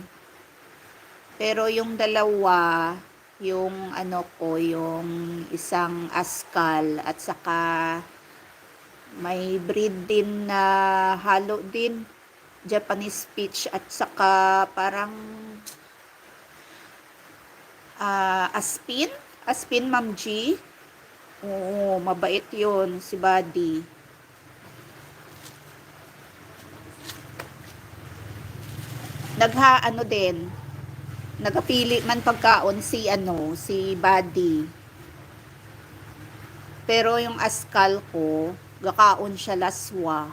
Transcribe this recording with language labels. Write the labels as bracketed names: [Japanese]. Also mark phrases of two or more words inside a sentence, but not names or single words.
[Filipino] Pero yung dalawa, yung yung isang askal at saka may breed din na halo din Japanese speech at saka parang Aspin Ma'am G. Oo, mabait yun si Buddy. Ano din, [Hiligaynon] nagapili man pagkaon si Buddy. [Filipino] Pero yung askal ko, [Hiligaynon] gakaon siya laswa.